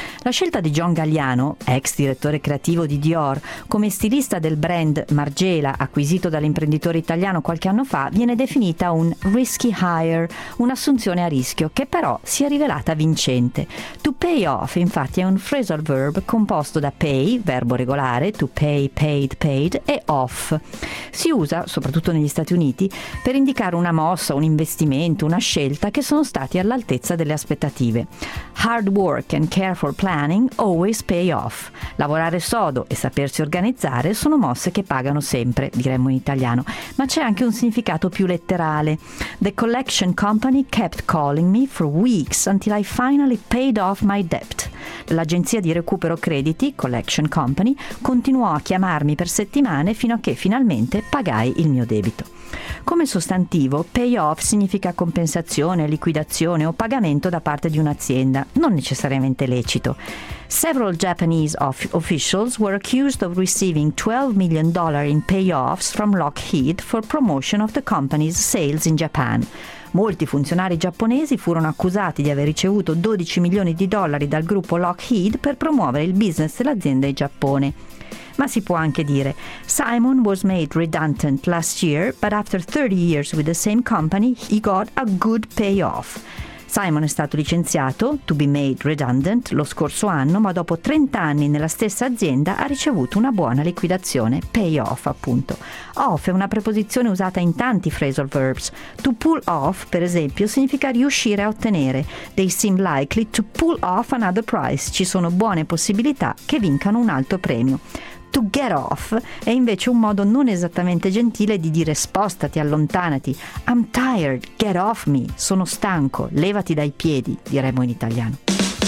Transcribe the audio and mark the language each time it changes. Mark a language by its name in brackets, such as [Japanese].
[Italian] La scelta di John Galliano, ex direttore creativo di Dior, come stilista del brand Margiela, acquisito dall'imprenditore italiano qualche anno fa, viene definita un [English] risky hire, [Italian] un'assunzione a rischio, che però si è rivelata vincente. To pay off, infatti, è un phrasal verb composto da pay, verbo regolare, to pay, paid, paid, e off. Si usa, soprattutto negli Stati Uniti, per indicare una mossa, un investimento, una scelta che sono stati all'altezza delle aspettative. [English] Hard work and careful planning always pay off. [Italian] Lavorare sodo e sapersi organizzare sono mosse che pagano sempre, diremmo in italiano. Ma c'è anche un significato più letterale. [English] The collection company kept calling me for weeks until I finally paid off my debt. [Italian] L'agenzia di recupero crediti, Collection Company, continuò a chiamarmi per settimane fino a che finalmente pagai il mio debito. Come sostantivo, payoff significa compensazione, liquidazione o pagamento da parte di un'azienda, non necessariamente lecito. [English] Several Japanese officials were accused of receiving $12 million in payoffs from Lockheed for promotion of the company's sales in Japan. [Italian] Molti funzionari giapponesi furono accusati di aver ricevuto $12 milioni dal gruppo Lockheed per promuovere il business dell'azienda in Giappone. Ma si può anche dire, [English] Simon was made redundant last year, but after 30 years with the same company, he got a good payoff. [Italian] Simon è stato licenziato, [English] to be made redundant, [Italian] lo scorso anno, ma dopo 30 anni nella stessa azienda ha ricevuto una buona liquidazione, payoff appunto. Off è una preposizione usata in tanti phrasal verbs. To pull off, per esempio, significa riuscire a ottenere. [English] They seem likely to pull off another prize. [Italian] Ci sono buone possibilità che vincano un altro premio. To get off è invece un modo non esattamente gentile di dire spostati, allontanati. [English] I'm tired, get off me. [Italian] Sono stanco, levati dai piedi, diremmo in italiano.